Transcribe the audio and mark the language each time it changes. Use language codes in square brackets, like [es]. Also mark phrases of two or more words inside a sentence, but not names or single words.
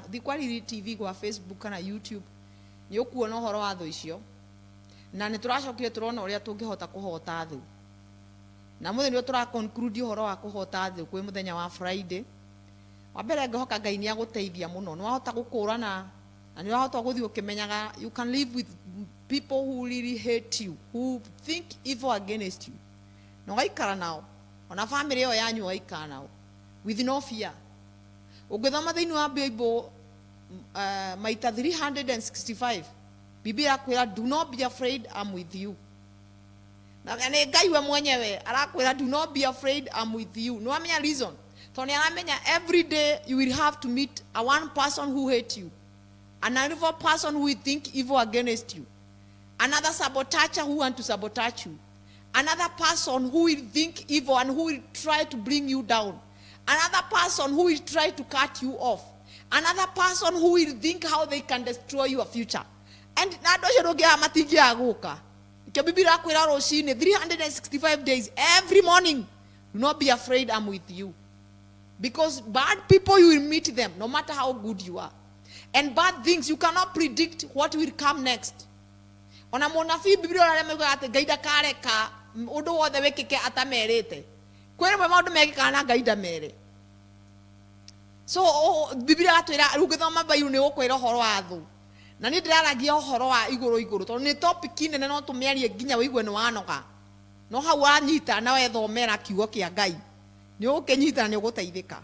[ki] Thiĩ kwa Riri TV kwa Facebook kana YouTube nĩ ũkuona ũhoro wa thũ icio. Na nĩ tũracokire tũrona ũrĩa tũngĩhota kũhota thũ. Na mũthenya nĩ tũra conclude ũhoro wa kũhota thũ kwĩ mũthenya wa Friday. Wa mbere ngĩhoka Ngai nĩ agũteithia mũno. Nĩ wahota gũkũrana na nĩ wahota gũthiĩ ũkĩmenyaga [en] you can live with people who really hate you, who think evil against you. [ki] Na ũgaikara nao. Ona family yo yanyu waikara nao [en] with no fear. [ki] Ũngĩthoma thĩinĩ wa Bible maita 365 Biblia irakwĩra [en] do not be afraid, I'm with you. [ki] Na nĩ Ngai we mwenyewe arakwĩra [en] do not be afraid, I'm with you. [ki] No amenya reason. Tondũ aramenya [en] every day you will have to meet a one person who hate you, another person who will think evil against you, another sabotager who want to sabotage you, another person who will think evil and who will try to bring you down, another person who will try to cut you off, another person who will think how they can destroy your future. And Biblia 365 days every morning, do not be afraid, I'm with you. Because bad people, you will meet them no matter how good you are, and bad things you cannot predict what will come next. [ki] Ona monafi Biblia aremega ate Ngai ndakareka undu wothe wikike atamerete kwere mwe maundu mekika na Ngai ndamere. So Biblia atwira rugithoma Bible ni ukwira horo wa thu na ni ndiraragia horo wa iguru tondu ni topic nene no tumearie nginya wigue ni wanoga no hau anyita na wethomera kiugo kia Ngai ni ukinyita ni uguteithika.